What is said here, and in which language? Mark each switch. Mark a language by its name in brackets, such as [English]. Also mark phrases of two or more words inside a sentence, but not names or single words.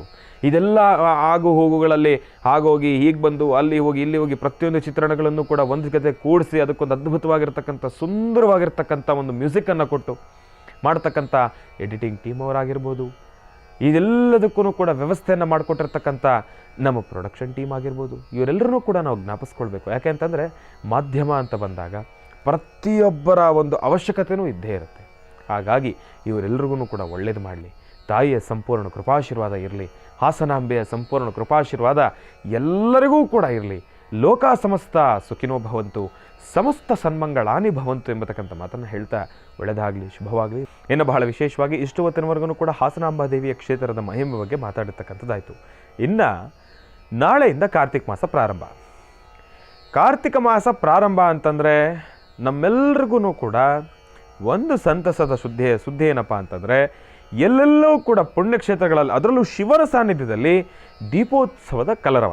[Kannada] ಇದೆಲ್ಲ ಆಗು ಹೋಗುಗಳಲ್ಲಿ ಆಗೋಗಿ ಹೀಗೆ ಬಂದು ಅಲ್ಲಿ ಹೋಗಿ ಇಲ್ಲಿ ಹೋಗಿ ಪ್ರತಿಯೊಂದು ಚಿತ್ರಣಗಳನ್ನು ಕೂಡ ಒಂದು ಜೊತೆ ಕೂಡಿಸಿ ಅದಕ್ಕೊಂದು ಅದ್ಭುತವಾಗಿರ್ತಕ್ಕಂಥ ಸುಂದರವಾಗಿರ್ತಕ್ಕಂಥ ಒಂದು ಮ್ಯೂಸಿಕ್ಕನ್ನು ಕೊಟ್ಟು ಮಾಡ್ತಕ್ಕಂಥ [English] editing team [Kannada] ಅವರಾಗಿರ್ಬೋದು, ಇದೆಲ್ಲದಕ್ಕೂ ಕೂಡ ವ್ಯವಸ್ಥೆಯನ್ನು ಮಾಡಿಕೊಟ್ಟಿರ್ತಕ್ಕಂಥ ನಮ್ಮ [English] production team [Kannada] ಆಗಿರ್ಬೋದು, ಇವರೆಲ್ಲರೂ ಕೂಡ ನಾವು ಜ್ಞಾಪಿಸ್ಕೊಳ್ಬೇಕು. ಯಾಕೆ ಅಂತಂದರೆ ಮಾಧ್ಯಮ ಅಂತ ಬಂದಾಗ ಪ್ರತಿಯೊಬ್ಬರ ಒಂದು ಅವಶ್ಯಕತೆಯೂ ಇದ್ದೇ ಇರುತ್ತೆ. ಹಾಗಾಗಿ ಇವರೆಲ್ಲರಿಗೂ ಕೂಡ ಒಳ್ಳೇದು ಮಾಡಲಿ, ತಾಯಿಯ ಸಂಪೂರ್ಣ ಕೃಪಾಶೀರ್ವಾದ ಇರಲಿ, ಹಾಸನಾಂಬೆಯ ಸಂಪೂರ್ಣ ಕೃಪಾಶೀರ್ವಾದ ಎಲ್ಲರಿಗೂ ಕೂಡ ಇರಲಿ. [Sanskrit] ಲೋಕ ಸಮಸ್ತ ಸುಖಿನೋ ಭವಂತು, ಸಮಸ್ತ ಸನ್ಮಂಗಳಾನಿ ಭವಂತು [Kannada] ಎಂಬತಕ್ಕಂಥ ಮಾತನ್ನು ಹೇಳ್ತಾ ಒಳ್ಳೆಯದಾಗಲಿ, ಶುಭವಾಗಲಿ. ಇನ್ನು ಬಹಳ ವಿಶೇಷವಾಗಿ ಇಷ್ಟು ಹೊತ್ತಿನವರೆಗೂ ಕೂಡ ಹಾಸನಾಂಬಾದೇವಿಯ ಕ್ಷೇತ್ರದ ಮಹಿಮೆ ಬಗ್ಗೆ ಮಾತಾಡಿರ್ತಕ್ಕಂಥದ್ದಾಯಿತು. ಇನ್ನು ನಾಳೆಯಿಂದ ಕಾರ್ತಿಕ ಮಾಸ ಪ್ರಾರಂಭ. ಕಾರ್ತಿಕ ಮಾಸ ಪ್ರಾರಂಭ ಅಂತಂದರೆ ನಮ್ಮೆಲ್ರಿಗೂ ಕೂಡ ಒಂದು ಸಂತಸದ ಸುದ್ದಿ ಏನಪ್ಪ ಅಂತಂದರೆ, ಎಲ್ಲೆಲ್ಲೂ ಕೂಡ ಪುಣ್ಯಕ್ಷೇತ್ರಗಳಲ್ಲಿ, ಅದರಲ್ಲೂ ಶಿವನ ಸಾನ್ನಿಧ್ಯದಲ್ಲಿ ದೀಪೋತ್ಸವದ ಕಲರವ.